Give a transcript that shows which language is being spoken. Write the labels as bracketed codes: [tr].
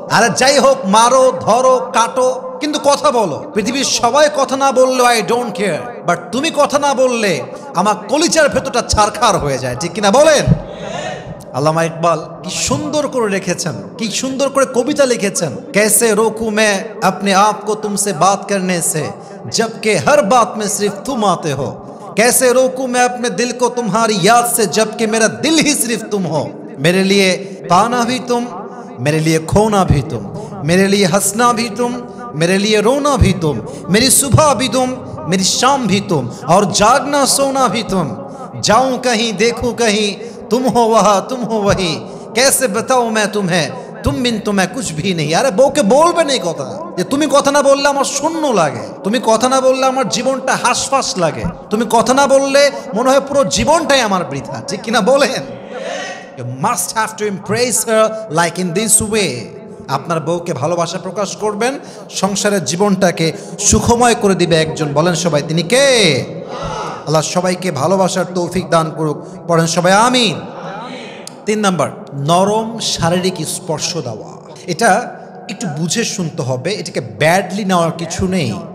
[bn] আরে যাই হোক, মারো, ধরো, কাটো, কিন্তু কথা বলো। পৃথিবীর সবাই কথা না বললেও আই ডোন্ট কেয়ার, বাট তুমি কথা না বললে আমার কলিজার ভেতরটা ছারখার হয়ে যায়। ঠিক কিনা বলেন? আল্লামা ইকবাল কি সুন্দর করে রেখেছেন, কি সুন্দর করে কবিতা লিখেছেন। [hi] कैसे रोकूं मैं अपने आप को तुमसे बात करने से जबकि हर बात में सिर्फ तुम आते हो। कैसे रोकूं मैं अपने दिल को तुम्हारी याद से जबकि मेरा दिल ही सिर्फ तुम हो। मेरे लिए पाना भी तुम, मेरे लिए खोना भी तुम, मेरे लिए हंसना भी तुम, मेरे लिए रोना भी तुम, मेरी सुबह भी तुम, मेरी शाम भी तुम, और जागना सोना भी तुम। जाऊं कहीं देखूं कहीं, तुम हो वहाँ तुम हो वही। कैसे बताऊं मैं तुम्हें, তুমিন তোমায় কুছ ভি নেই। [bn] আরে বউকে বলবেন এই কথা যে তুমি কথা না বললে আমার শূন্য লাগে, তুমি কথা না বললে আমার জীবনটা হাসফাস লাগে, তুমি কথা না বললে মনে হয় পুরো জীবনটাই আমার বৃথা, ঠিক কিনা বলেন? [en] You must have to impress her like in this way. [bn] আপনার বউকে ভালোবাসা প্রকাশ করবেন, সংসারের জীবনটাকে সুখময় করে দিবে একজন। বলেন সবাই তিনি কে? আল্লাহ সবাইকে ভালোবাসার তৌফিক দান করুক। পড়েন সবাই আমিন। 3 নাম্বার, নরম শারীরিক স্পর্শ দেওয়া। এটা একটু বুঝে শুনতে হবে, এটাকে ব্যাডলি নেওয়ার কিছু নেই।